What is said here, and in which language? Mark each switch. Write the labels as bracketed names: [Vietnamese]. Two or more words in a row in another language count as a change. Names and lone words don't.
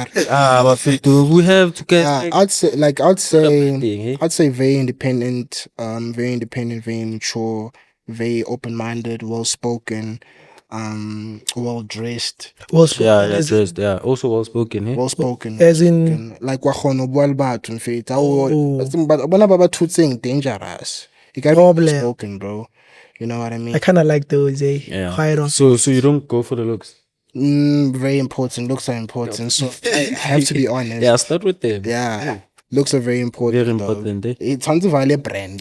[English] But fit, we have to get I'd say thing, eh? I'd say very independent, very mature, very open-minded, well-spoken, well dressed, dressed, yeah. Also well spoken, eh? well spoken. As in, [Zulu] Like wakhono bua le batho mfethu. [English] Oh. But [Southern Sotho] bona ba [English] two things dangerous. You gotta be Problem. well spoken, bro. You know what I mean? I kind of like those, Yeah. Quite on. So you don't go for the looks. Very important. Looks are important. So I have to be honest. Yeah, start with them. Yeah. Looks are very important. Very dog. important, eh? It's on the brand.